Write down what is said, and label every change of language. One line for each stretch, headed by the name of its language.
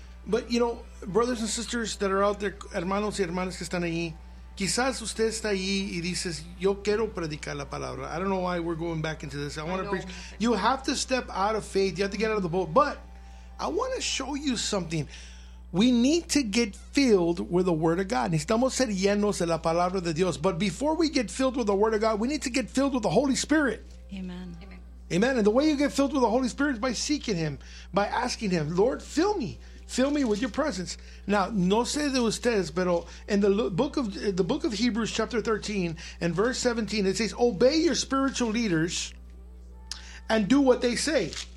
English: But, you know, brothers and sisters that are out there,
Spanish: hermanos y hermanas que están ahí, quizás usted está ahí y dices, yo quiero predicar la palabra.
English: I don't know why we're going back into this. I want to preach. You have to step out of faith. You have to get out of the boat. But I want to show you something. We need to get filled with the Word of God.
Spanish: Necesitamos ser llenos de la palabra de Dios.
English: But before we get filled with the Word of God, we need to get filled with the Holy Spirit. Amen. Amen. And the way you get filled with the Holy Spirit is by seeking Him, by asking Him, Lord, fill me. Fill me with your presence. Now,
Spanish: no sé de ustedes, pero
English: in the book of Hebrews chapter 13 and verse 17, it says, obey your spiritual leaders and do what they say.